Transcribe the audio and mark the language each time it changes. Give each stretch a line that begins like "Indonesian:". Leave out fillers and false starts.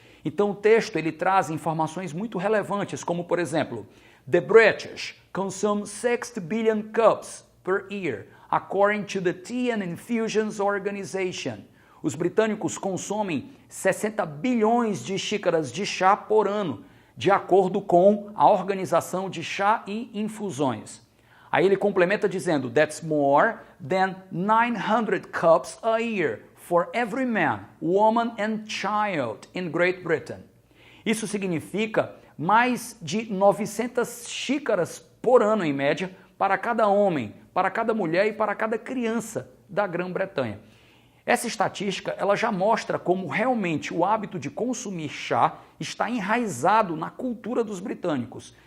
Portuguese: Então o texto ele traz informações muito relevantes, como por exemplo:
English: the British consume 60 billion cups per year, according to the Tea and Infusions Organization.
Portuguese: Os britânicos consomem 60 bilhões de xícaras de chá por ano, de acordo com a Organização de Chá e Infusões. Aí ele complementa dizendo:
English: that's more than 900 cups a year for every man, woman and child in Great Britain.
Portuguese: Isso significa mais de 900 xícaras por ano, em média, para cada homem, para cada mulher e para cada criança da Grã-Bretanha. Essa estatística ela já mostra como realmente o hábito de consumir chá está enraizado na cultura dos britânicos.